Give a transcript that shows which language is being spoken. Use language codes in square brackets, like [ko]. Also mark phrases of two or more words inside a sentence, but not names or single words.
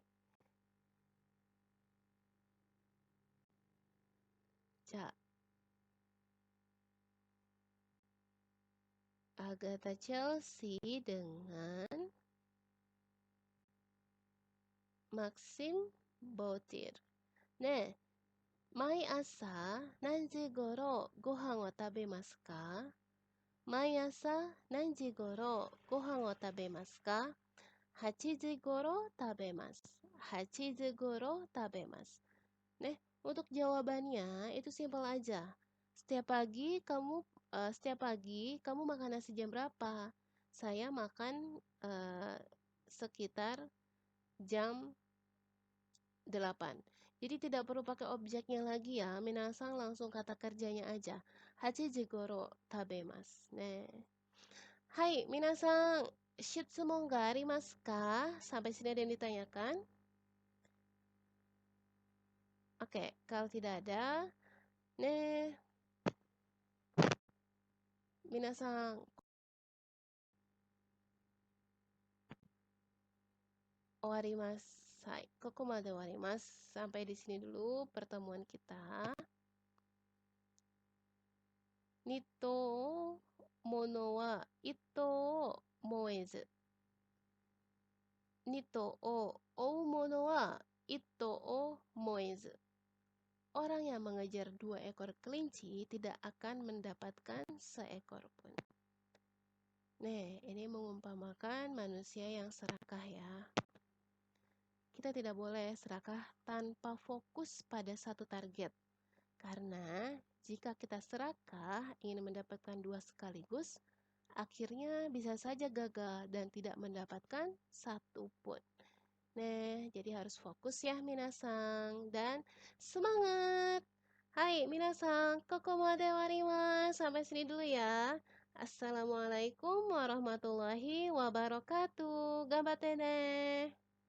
[id] Ja. Agatha Chelsea dengan Maxim Bautir. Nih, [ja] 毎朝何時ごろご飯を食べますか? 毎朝何時ごろご飯を食べますか? 8時頃食べます。8時頃食べます。 [id] Nih, untuk jawabannya itu simpel aja. Setiap pagi kamu makan nasi jam berapa? Saya makan sekitar jam 8. Jadi tidak perlu pakai objeknya lagi ya. Minasang langsung kata kerjanya aja. [ja] 8 時頃食べます。Nih. はい、皆さん. 質問がありますか? [id] Sampai sini ada yang ditanyakan? Oke, kalau tidak ada, nih, minasang. [ja] 終わります. はい、ここまで終わります. [id] Sampai di sini dulu pertemuan kita. [ja] 二兎者は一兎も得ず. 二兎を追う者は一兎をも得ず. [id] Orang yang mengejar 2 ekor kelinci tidak akan mendapatkan seekor pun. Nah, ini mengumpamakan manusia yang serakah ya. Kita tidak boleh serakah tanpa fokus pada satu target. Karena jika kita serakah ingin mendapatkan 2 sekaligus, akhirnya bisa saja gagal dan tidak mendapatkan satu pun. Nah, jadi harus fokus ya minasang dan semangat. [ja] はい皆さん、ここまでわります. [id] Sampai sini dulu ya. [ar] السلام عليكم ورحمة الله وبركاته. [ja] 頑張ってね.